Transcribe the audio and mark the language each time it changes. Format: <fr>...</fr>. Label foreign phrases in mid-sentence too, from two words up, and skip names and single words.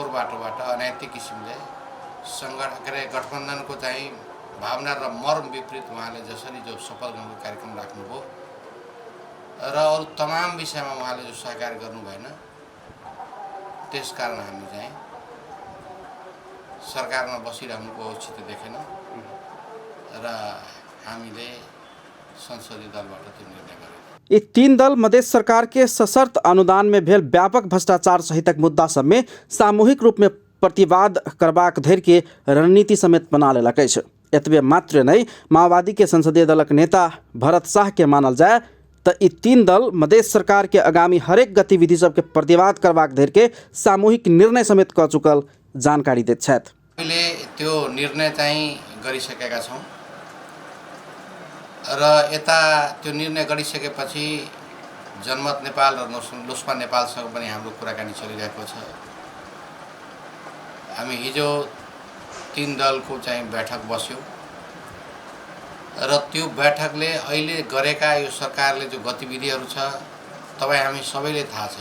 <ne>बाटोबाट अनैतिक किसिमले गठबन्धनको चाहिँ भावना र मर्म विपरीत उहाँले जसरी जो शपथ ग्रहणको कार्यक्रम राख्नुभयो र अरू तमाम विषयमा उहाँले जो सहकार गर्नु भएन, त्यसकारण हामी चाहिँ सरकारमा बसिरहनुको औचित्य देखेन र हामीले संसदीय दलबाट त्यो निर्णय गर्यौं।</ne> <mai>ये तीन दल मधेश सरकार के सशर्त अनुदान में भेल व्यापक भ्रष्टाचार सहितक मुद्दा सब में सामूहिक रूप में प्रतिवाद करबाक धरि के रणनीति समेत बना लेलक अछि। एतबे मात्र नहीं, माओवादी के संसदीय दलक नेता भरत शाह के मानल जाए तो ई तीन दल मधेश सरकार के आगामी हरेक गतिविधि सबके प्रतिवाद करबाक धरि के सामूहिक निर्णय समेत क चुकल जानकारी दैत छथि।</mai> <ne>हामीले त्यो निर्णय चाहिँ गरिसकेका छौं र यता त्यो निर्णय गरिसकेपछि जनमत नेपाल र लोसपा नेपालसँग पनि हाम्रो कुराकानी चलिरहेको छ। हामी हिजो तीन दलको चाहिँ बैठक बस्यो र त्यो बैठकले अहिले गरेका यो सरकारले जो गतिविधिहरू छ तपाईँ हामी सबैले थाहा छ।</ne>